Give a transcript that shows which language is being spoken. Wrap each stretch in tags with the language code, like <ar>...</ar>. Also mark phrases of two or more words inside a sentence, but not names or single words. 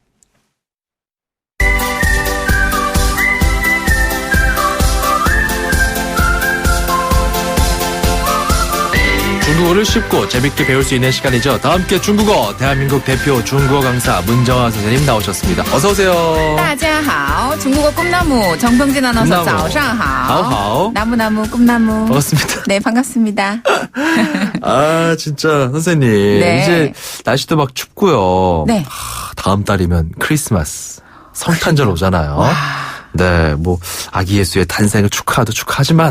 <ko>중국어를 쉽고 재밌게 배울 수 있는 시간이죠. 다 함께 중국어 대한민국 대표 중국어 강사 문정아 선생님 나오셨습니다. 어서 오세요.</ko> <zh>大家好,</zh> <ko>중국어 꿈나무 정병진 아나운서</ko> <zh>早上好.</zh> <ko>好. 나무나무 꿈나무. 반갑습니다. 네, 반갑습니다. 아, 진짜 선생님. 네. 이제 날씨도 막 춥고요. 네. 다음 달이면 크리스마스 성탄절 오잖아요. 네, 뭐 아기 예수의 탄생을 축하하지만</ko>